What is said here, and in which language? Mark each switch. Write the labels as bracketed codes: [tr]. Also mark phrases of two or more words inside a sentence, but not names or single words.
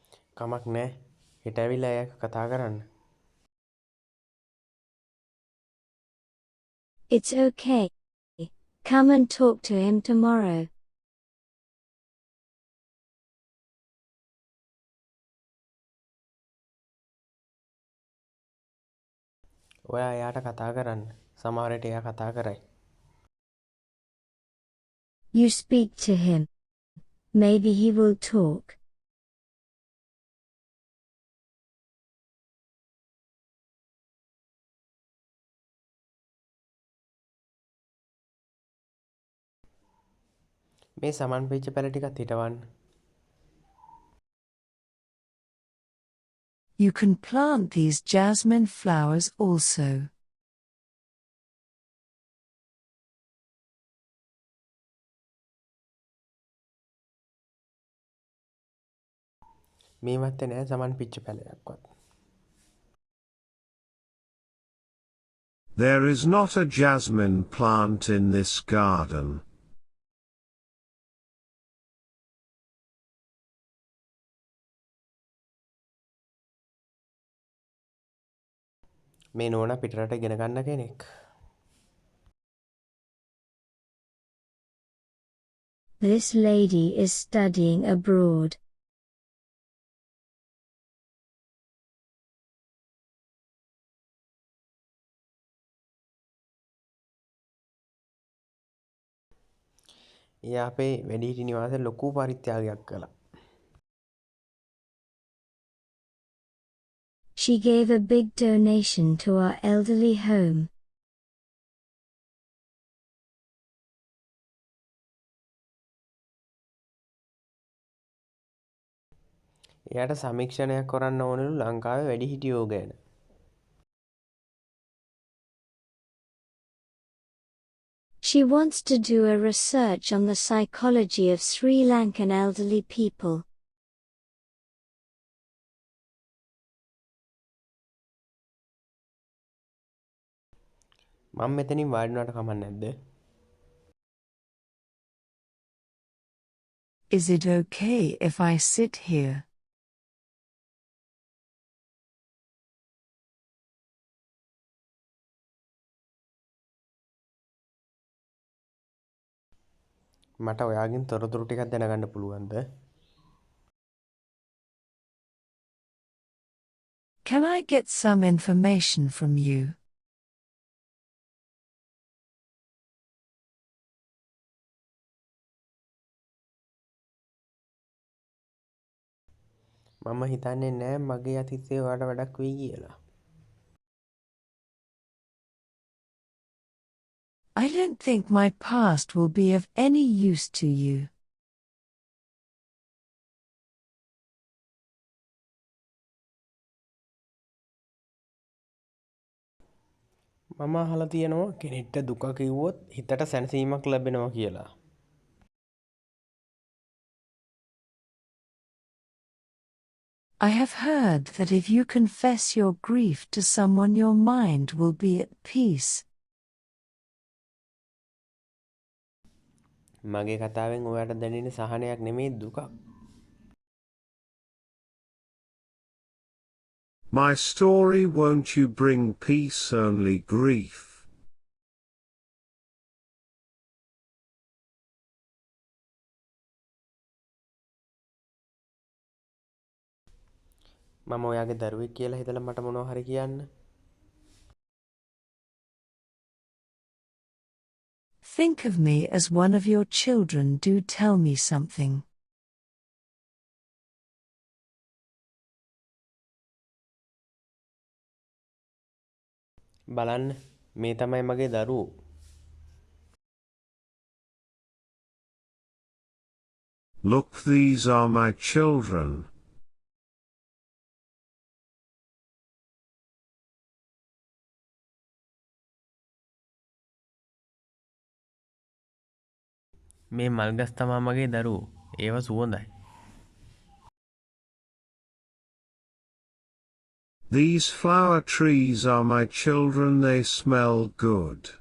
[si] කමක් නෑ. හෙට ඇවිල්ලා එයාක කතා කරන්න. [en] It's okay. Come and talk to him tomorrow. [si] ඔයා එයාට කතා කරන්න. සමහර විට එයා කතා කරයි. [en] You speak to him. Maybe he will talk. [si] මේ සමන් වෙච්ච පැල ටිකත් හිටවන්න. [en] You can plant these jasmine flowers also. [si] මේ වත්තේ නෑ සමන් පිච්ච පැලයක්වත්. [en] There is not a jasmine plant in this garden. [si] මේ නෝනා පිටරට ගෙන ගන්න කෙනෙක්. [en] This lady is studying abroad. [si] එයා අපේ වැඩිහිටි නිවාසෙ ලොකු පරිත්‍යාගයක් කළා. [en] She gave a big donation to our elderly home. [si] එයාට සමීක්ෂණයක් කරන්න ඕනලු ලංකාවේ වැඩිහිටියෝ ගැන. [en] She wants to do a research on the psychology of Sri Lankan elderly people. [si] මම මෙතනින් වාඩි වුණාට කමක් නැද්ද? [en] Is it okay if I sit here? [si] මට ඔයාගෙන් තොරතුරු ටිකක් දැනගන්න පුළුවන්ද? [en] Can I get some information from you? [si] මම හිතන්නේ නෑ මගේ අතීතයේ ඔයාට වැඩක් වෙයි කියලා. [en] I don't think my past will be of any use to you. [si] මම අහලා තියෙනවා කෙනෙක්ට දුක කිව්වොත් හිතට සැනසීමක් ලැබෙනවා කියලා. [en] I have heard that if you confess your grief to someone, your mind will be at peace. [si] මගේ කතාවෙන් ඔයාට දැනෙන සහනයක් නෙමෙයි දුකක්. [en] My story won't you bring peace, only grief. [si] මම ඔයාගේ දරුවෙක් කියලා හිතලා මට මොනවා හරි කියන්න. [en] Think of me as one of your children. Do tell me something. [si] බලන්න මේ තමයි මගේ දරුවෝ. [en] Look, these are my children. [si] මේ මල්ගස් තමා මගේ දරුවෝ. ඒව සුවඳයි. [en] These flower trees are my children, they smell good.